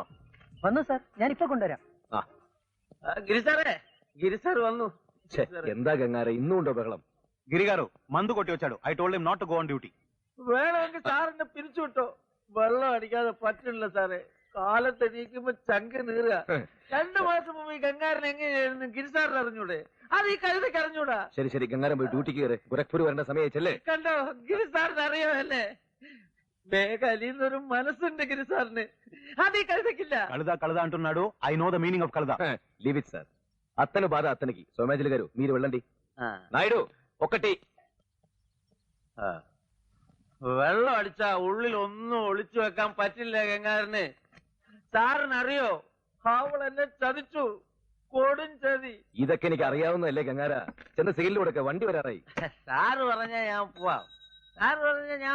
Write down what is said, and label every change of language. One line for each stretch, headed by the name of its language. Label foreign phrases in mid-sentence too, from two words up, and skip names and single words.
Malayalam: വന്നു സാർ, ഞാനിപ്പോ കൊണ്ടുവരാം. ഗിരിസാറേ, ഗിരിസാർ വന്നു. എന്താ ഗംഗാരെ, ഇന്നും ഉണ്ടോ ബഹളം?
Telugu: గిరిగారు మందు కొట్టి వచ్చాడు.
English: I told him not to go on duty.
Malayalam: വേണമെങ്കിൽ സാറിനെ പിരിച്ചുവിട്ടോ. വെള്ളം അടിക്കാതെ പറ്റില്ല സാറേ. കാലത്തെണീക്കുമ്പോ ചങ്ക് നീറുക. 2 മാസം മുമ്പ് ഈ ഗംഗാരൻ എങ്ങനെയായിരുന്നു ഗിരിസാറിന് അറിഞ്ഞൂടെ? അത് ഈ കഴുതയ്ക്ക് അറിഞ്ഞൂടാ. ശരി ശരി, ഗംഗാരം പോയി ഡ്യൂട്ടിക്ക് കയറി. ഗോരഖ്പൂർ വരേണ്ട സമയച്ചല്ലേ? കണ്ടോ, ഗിരിസാറിന് അറിയാമല്ലേ? വേഗം അലിയുന്നൊരു മനസ്സുണ്ട് ഗിരിസാറിന്. അത് ഈ కలుదకిല്ല.
Telugu: కలుదా అంటున్నాడు.
English: I know the meaning of కలుదా. leave it sir.
Telugu: అత్తను బాధ అత్తనికి. సోమయాజులు గారు మీరు వెళ్ళండి. నాయుడు ఒకటి.
Malayalam: വെള്ളം അടിച്ചാ ഉള്ളിൽ ഒന്നും ഒളിച്ചു വെക്കാൻ പറ്റില്ല ഗംഗാരന്. സാറിനറിയോ, അവൾ എന്നെ ചതിച്ചു. കൊടും ചതി. ഇതൊക്കെ എനിക്ക് അറിയാവുന്നതല്ലേ ഗംഗാര? ചെന്ന് സിഗ്നൽ കൊടുക്ക, വണ്ടി വരാറായി. സാറ് പറഞ്ഞാ ഞാൻ പോവാം. സാറ് പറഞ്ഞാ ഞാൻ